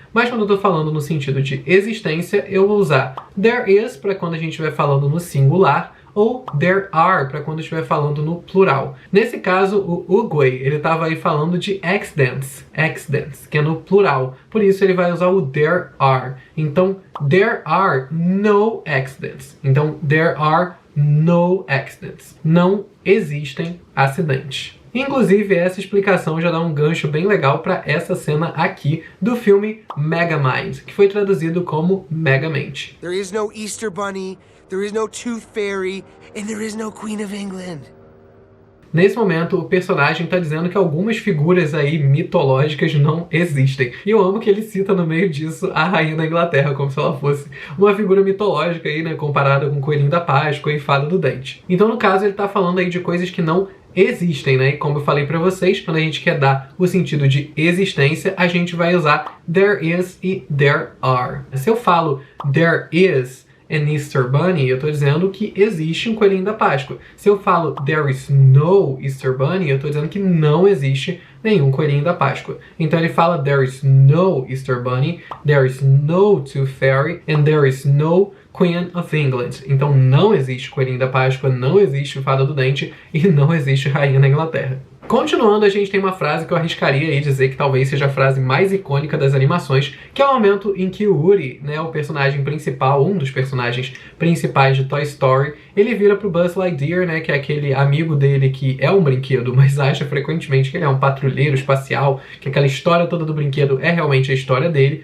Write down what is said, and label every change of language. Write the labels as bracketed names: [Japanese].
[Portuguese] Mas quando eu tô falando no sentido de existência, eu vou usar there is para quando a gente estiver falando no singular, ou there are para quando estiver falando no plural. Nesse caso, o Oogway, ele estava aí falando de accidents, que é no plural. Por isso ele vai usar o there are. Então, [English] there are no accidents. [Portuguese] Então, [English] there are no accidents. [Portuguese] Não existem acidentes. Inclusive, essa explicação já dá um gancho bem legal para essa cena aqui do filme Megamind, que foi traduzido como Megamente. [English] There is no Easter Bunny, there is no Tooth Fairy, and there is no Queen of England. [Portuguese] Nesse momento, o personagem está dizendo que algumas figuras aí mitológicas não existem. E eu amo que ele cita no meio disso a Rainha da Inglaterra, como se ela fosse uma figura mitológica aí, né, comparada com o Coelhinho da Páscoa e Fada do Dente. Então, no caso, ele está falando aí de coisas que não existem, né? E como eu falei para vocês, quando a gente quer dar o sentido de existência, a gente vai usar there is e there are. Se eu falo [English] there is an Easter Bunny, [Portuguese] eu tô dizendo que existe um Coelhinho da Páscoa. Se eu falo [English] there is no Easter Bunny, [Portuguese] eu tô dizendo que não existe nenhum Coelhinho da Páscoa. Então ele fala [English] there is no Easter Bunny, there is no Tooth Fairy, and there is no Queen of England. [Portuguese] Então não existe Coelhinho da Páscoa, não existe Fada do Dente e não existe Rainha da Inglaterra. Continuando, a gente tem uma frase que eu arriscaria aí dizer que talvez seja a frase mais icônica das animações, que é o momento em que o Woody, né, o personagem principal, um dos personagens principais de Toy Story, ele vira pro Buzz Lightyear, né, que é aquele amigo dele que é um brinquedo, mas acha frequentemente que ele é um patrulheiro espacial, que aquela história toda do brinquedo é realmente a história dele.